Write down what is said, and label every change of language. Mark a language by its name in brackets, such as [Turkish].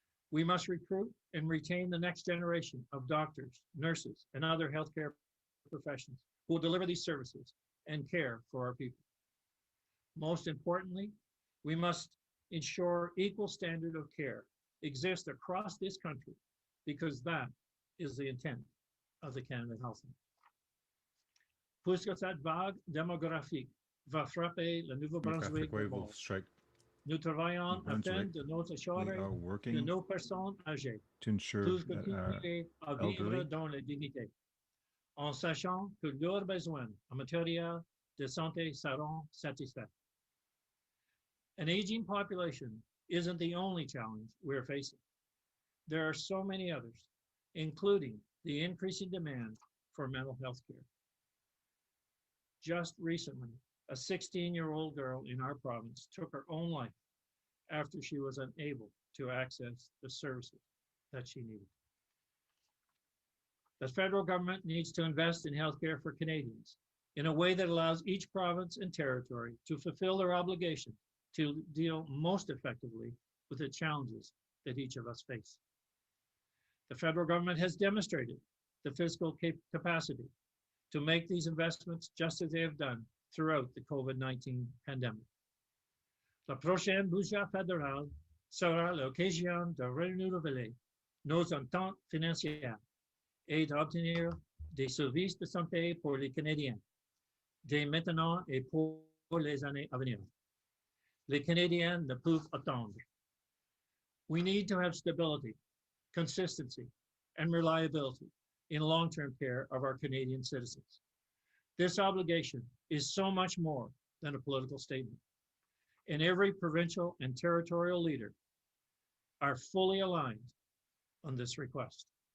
[English] We must recruit and retain the next generation of doctors, nurses, and other healthcare professionals who will deliver these services and care for our people. Most importantly, we must ensure equal standard of care exists across this country, because that is the intent of the Canada Health Act. [French] Puisque cette vague démographique va frapper le Nouveau-Brunswick, nous travaillons afin de nous assurer que nos personnes âgées puissent continuer à vivre dans la dignité, en sachant que leurs besoins en matière de santé seront satisfaits. [English] An aging population isn't the only challenge we're facing. There are so many others, including the increasing demand for mental health care. Just recently, a 16-year-old girl in our province took her own life after she was unable to access the services that she needed. The federal government needs to invest in healthcare for Canadians in a way that allows each province and territory to fulfill their obligation to deal most effectively with the challenges that each of us face. The federal government has demonstrated the fiscal capacity to make these investments just as they have done throughout the COVID-19 pandemic. [French] La prochaine budget fédéral sera l'occasion de renouveler nos ententes financières et d'obtenir des services de santé pour les Canadiens, dès maintenant et pour les années à venir. Les Canadiens ne peuvent attendre. [English] We need to have stability, consistency, and reliability in long-term care of our Canadian citizens. This obligation is so much more than a political statement. And every provincial and territorial leader are fully aligned on this request.